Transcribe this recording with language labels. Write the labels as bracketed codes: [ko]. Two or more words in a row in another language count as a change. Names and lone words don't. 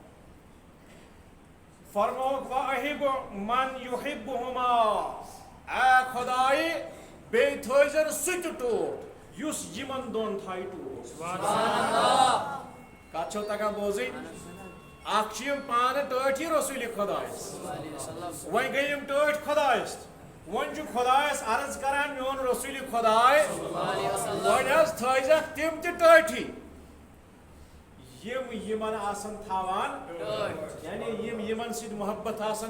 [ks] فرمووُکھ [ar] وَأَحِبُ مَن يُحِبُّهُمَا [ks] اے خۄدایہِ بیٚیہِ تھٲیزن سُہ تہِ ٹوٹھ یُس یِمن دۄن تھایہِ ٹوٹھ کتھ چھو تگان بوزٕنۍ اکھ چھِ یِم پانہٕ ٹٲٹھی رسوٗلِ خۄدایس وۄنۍ گٔے یِم ٹٲٹھۍ خۄدایس وۄنۍ چھُ خۄدایس عرض کران میون رسوٗلِ خۄداے وۄنۍ حظ تھٲیزکھ تِم تہِ ٹٲٹھی یم یمن آسن تھاوان یعنی یم یمن سۭتۍ محبت آسن